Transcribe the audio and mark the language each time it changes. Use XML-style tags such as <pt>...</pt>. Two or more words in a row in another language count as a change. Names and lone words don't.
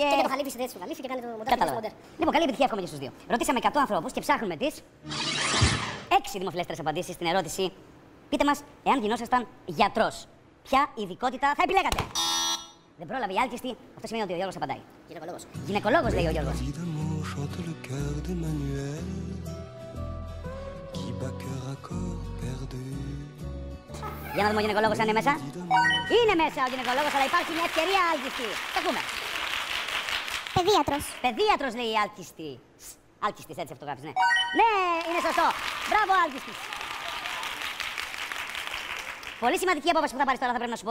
<el>Και το χαλίφι συνδέεται στο χαλίφι και κάνει το μοντάζ. Κατάλαβα. Μοντέρ. Λοιπόν, καλή επιτυχία εύχομαι και στους δύο. Ρωτήσαμε 100 ανθρώπους και ψάχνουμε τις 6 δημοφιλέστερες απαντήσεις στην ερώτηση. Πείτε μας, εάν γινόσασταν γιατρός, ποια ειδικότητα θα επιλέγατε? Δεν πρόλαβε η άλκιστη, αυτό σημαίνει ότι ο Γιώργος απαντάει. Γυναικολόγος. Γυναικολόγος, λέει ο Γιώργος.</el> <fr>Vie d'amour chante le cœur d'Emmanuel qui bat cœur à corps perdu.</fr> <el>Για να δούμε ο γυναικολόγος αν είναι μέσα. Είναι μέσα ο γυναικολόγος, αλλά υπάρχει μια ευκαιρία άλκιστη. Το ακούμε. Παιδίατρος. Παιδίατρος, λέει η άλκιστη. Άλκιστης, έτσι αυτό γράφεις, ναι. Ναι, είναι σωστό. Μπράβο, άλκιστης. Πολύ σημαντική απόφαση που θα πάρεις τώρα, θα πρέπει να σου πω.</el>